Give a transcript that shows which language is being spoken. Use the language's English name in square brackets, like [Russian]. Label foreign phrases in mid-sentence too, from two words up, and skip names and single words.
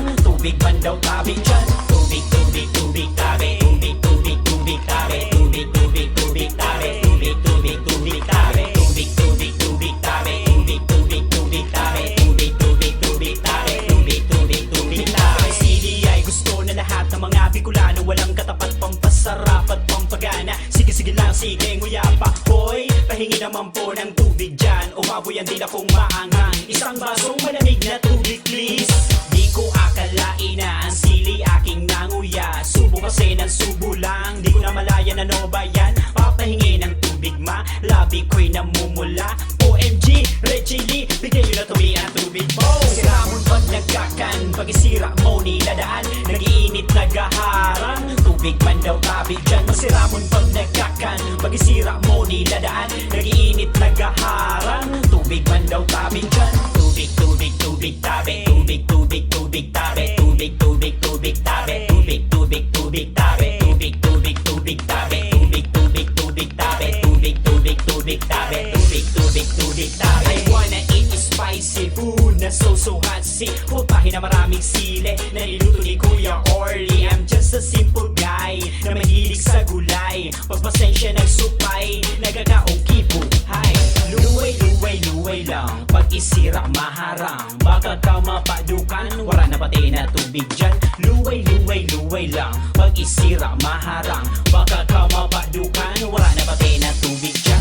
[Bikol] Tubig man daw tabi dyan. Tubig, tubig, tubig tabi. Tubig, tubig, tubig tabi. Tubig, tubig, tubig tabi. Tubig, tubig, tubig tabi. Tubig, tubig, tubig tabi. Tubig, tubig, tubig tabi. Tubig, tubig, tubig tabi. Tubig, tubig, tubig tabi. [Filipino] Sili ay gusto na lahat ng mga Bicolano, walang katapat, pampasarap at pampagana. Sige, sige lang, sige, nguya pa. Hoy, pahingi naman po ng tubig dyan, [Bikol] umaboy ang dila kong maangang. [Filipino] Isang basong malamig na tubig please. Di ko akalain na ang sili aking nanguya, subo kasi ng subo lang, di ko na malaya na no ba yan. Papahingi ng tubig ma, labi ko'y namumula. OMG, [English] Red Chili, [Filipino] bigay nyo na tuwi ang tubig mo. [Bikol] Siramon pag nagkakan, pag isira mo niladaan, nag-iinit nagaharang. Tubig man daw tabi dyan, masiramon pag nagkakan, pag isira mo niladaan, nag-iinit nagaharang. Tubig man daw tabi dyan. Tubig, tubig, tubig tabi. Tubig, tubig, tubig tabi. Tubig, tubig, tubig tabi. Tubig, tubig, tubig tabi. Tubig, tubig, tubig tabi. Tubig, tubig, tubig tabi. Tubig, tubig, tubig tabi. Tubig, tubig, tubig tabi. [English] I wanna eat spicy food na so hot. [Filipino] Si putahin na maraming sili na niluto ni Kuya Orly. [English] I'm just a simple guy [Filipino] na mahilig sa gulay, pagpasensya nagsupay, nagkakaong kibuhay. [Bikol] Luway, luway, luway lang, pag isira maharang, baka ka mapadukan, wala na pati na tubig dyan. Luway, luway, luway lang, pag isira maharang, baka ka mapadukan, wala na pati na tubig dyan.